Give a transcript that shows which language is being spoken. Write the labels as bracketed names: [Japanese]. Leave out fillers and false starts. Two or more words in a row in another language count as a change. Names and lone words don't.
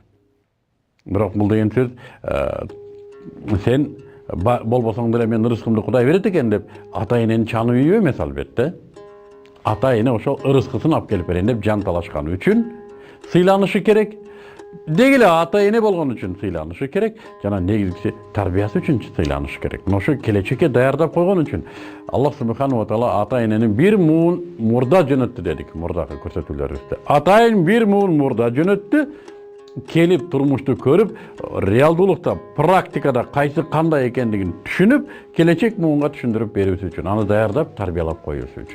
[Kyrgyz] Бирок бул деген сөз сен болбосоң деле мен ырыскымды Кудай берет экен деп ата-энени чануу эмес албетте. Ата-эне ошол ырыскысын алып келип берейин деп жан талашкан үчүн сыйланышы керек. Дегеле ата-эне болгон үчүн сыйланышы керек, жана негизгиси тарбиясы үчүн сыйланышы керек. Ошо келечекке даярдап койгон үчүн Аллах [Arabic] سبحانه وتعالى [Kyrgyz] ата-энени бир муун мурда жөнөттү дедик мурдагы көрсөтүүлөрүбүздө. Ата-эн бир муун мурда жөнөттү, келип турмушту көрүп, реалдуулукта, практикада кайсы кандай экендигин түшүнүп, келечек муунга түшүндүрүп берүүсү үчүн, аны даярдап, тарбиялап коюусу үчүн.